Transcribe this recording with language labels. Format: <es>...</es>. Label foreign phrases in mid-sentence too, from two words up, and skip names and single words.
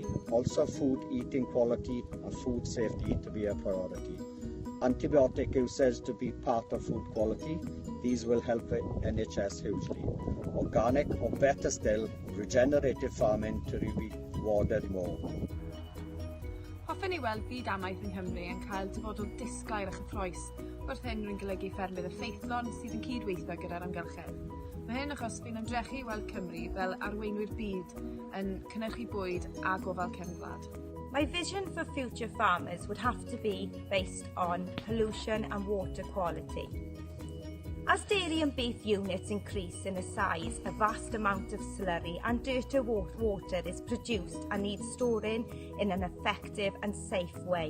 <en>Also food eating quality and food safety to be a priority. Antibiotic usage to be part of food quality. These will help the NHS hugely. Organic or better still, regenerative farming to be rewarded more.</en> <cy>Hoffwn i weld byd Amaeth yng Nghymru yn cael dyfodol disglair a chyffroes wrth hyn rwy'n golygu ffermydd effeithlon sydd yn cydweithio gyda'r amgylchedd. Mae hyn achos fi'n ymdrechu i weld Cymru fel arweinwyr byd yn cynhyrchu bwyd a gofal cefnwlad.</cy> <en>My vision for future farmers would have to be based on pollution and water quality. As dairy and beef units increase in size, a vast amount of slurry and dirty water is produced and needs storing in an effective and safe way.</en>